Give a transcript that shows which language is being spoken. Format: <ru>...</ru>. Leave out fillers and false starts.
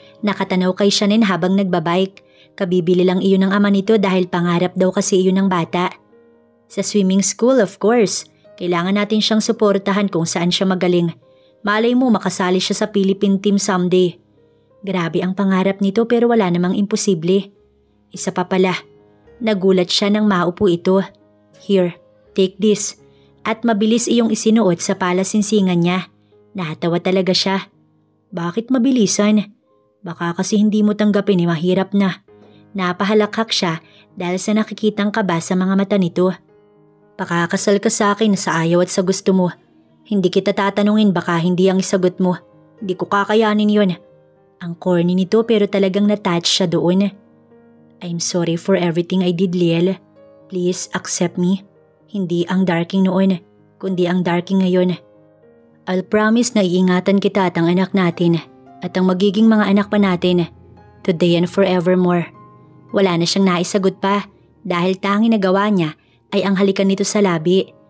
<tl>Nakatanaw kay Shanine habang nagbabike. Kabibili lang iyon ng ama nito dahil pangarap daw kasi iyon ng bata.</tl> <en>Sa swimming school, of course.</en> <tl>Kailangan natin siyang suportahan kung saan siya magaling. Malay mo makasali siya sa Philippine team someday. Grabe ang pangarap nito pero wala namang imposible. Isa pa pala, nagulat siya nang maupo ito.</tl> <en>Here, take this.</en> <tl>At mabilis iyong isinuot sa palasinsingan niya. Natawa talaga siya. Bakit mabilisan? Baka kasi hindi mo tanggapin mahirap na. Napahalakhak siya dahil sa nakikitang kaba sa mga mata nito. Pakakasal ka sa akin sa ayaw at sa gusto mo. Hindi kita tatanungin baka hindi ang isagot mo. Hindi ko kakayanin yon. Ang corny nito pero talagang natouch siya doon.</tl> <en>I'm sorry for everything I did, Liel. Please accept me.</en> <tl>Hindi ang Darking noon, kundi ang Darking ngayon.</tl> <en>I'll promise</en> <tl>na iingatan kita at ang anak natin at ang magiging mga anak pa natin.</tl> <en>Today and forevermore.</en> <tl>Wala na siyang naisagot pa dahil tanging nagawa niya ay ang halikan nito sa labi.</tl>